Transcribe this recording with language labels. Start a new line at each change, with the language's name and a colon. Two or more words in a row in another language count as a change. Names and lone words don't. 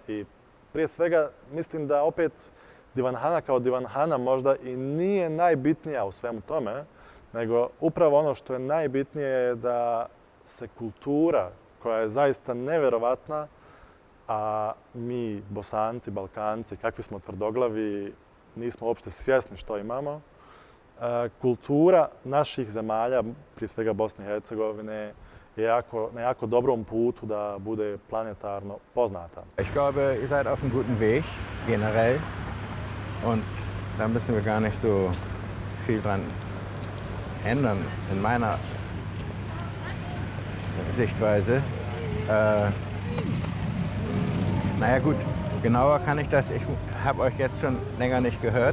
Bosnian: I prije svega mislim da opet Divan Hana kao Divan Hana možda i nije najbitnija u svemu tome, nego upravo ono što je najbitnije je da se kultura, koja je zaista neverovatna, a mi Bosanci, Balkanci, kakvi smo tvrdoglavi, nismo uopšte svjesni što imamo. Kultura naših zemalja, prije svega Bosne i Hercegovine, je na jako dobrom putu da bude planetarno poznata.
German: Ich glaube, ihr seid auf einem guten Weg, generell. Und da müssen wir gar nicht so viel dran ändern, in meiner Sichtweise. Naja gut, genauer kann ich das, ich habe euch jetzt schon länger nicht gehört.